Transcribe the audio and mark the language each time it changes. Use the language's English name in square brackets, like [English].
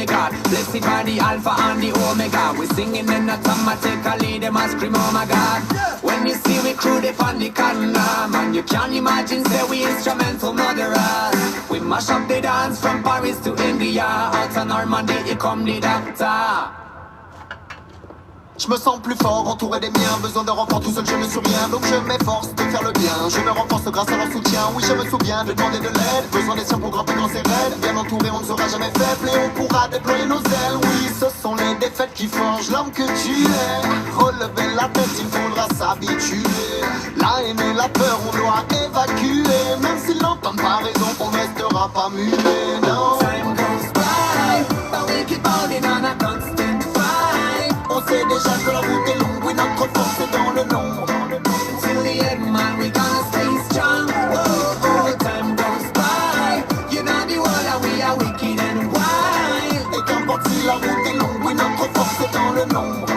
[English] Me God, blessed by the Alpha and the Omega. We singing in automatically, them I scream, oh my God. When you see we crew, they find the corner, man, you can't imagine, say we instrumental murderers. We mash up the dance from Paris to India. Out of Normandy, here come the doctor. [French] Je me sens plus fort, entouré des miens. Besoin de renfort, tout seul je ne suis rien. Donc je m'efforce de faire le bien. Je me renforce grâce à leur soutien. Oui, je me souviens de demander de l'aide. Besoin des siens pour grimper dans ses raids. Bien entouré, on ne sera jamais faible. Et on pourra déployer nos ailes. Oui, ce sont les défaites qui forgent l'homme que tu es. Relever la tête, il faudra s'habituer. La haine et la peur, on doit évacuer. Même s'ils n'entendent pas raison, on restera pas muet. Non. [English] Time goes by, but we keep holding on a constant fight. [French] On sait déjà que la route est longue. Oui, notre force est dans le nombre. [English] Till the end, man, we gonna stay strong. Whoa, time goes by. You know the world and we are wicked and wild. [French] Et qu'importe si la route est longue, oui, notre force est dans le nombre.